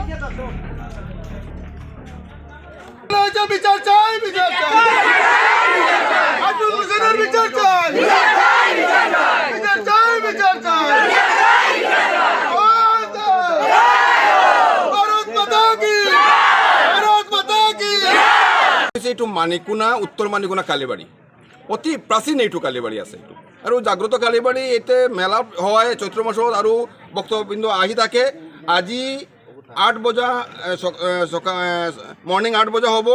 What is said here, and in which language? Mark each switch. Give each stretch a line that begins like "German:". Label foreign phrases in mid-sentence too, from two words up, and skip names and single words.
Bangla: বিচার চাই, বিচার চাই, আব্দুল হোসেনের বিচার চাই, বিচার চাই, বিচার চাই,
Hindi: भारत माता की, भारत माता की।
Assamese: এইটো মানিকুনা, উত্তৰ মানিকুনা কালীবাৰী, অতি প্ৰাচীন এইটো কালীবাৰী আছে এইটো, আৰু জাগ্ৰত কালীবাৰী এতে মেলা হয় চৈত্ৰ মাসত, আৰু ভক্তবৃন্দ আহি থাকে। আজি 8 বজা মৰ্নিং 8 বজা হ'ব।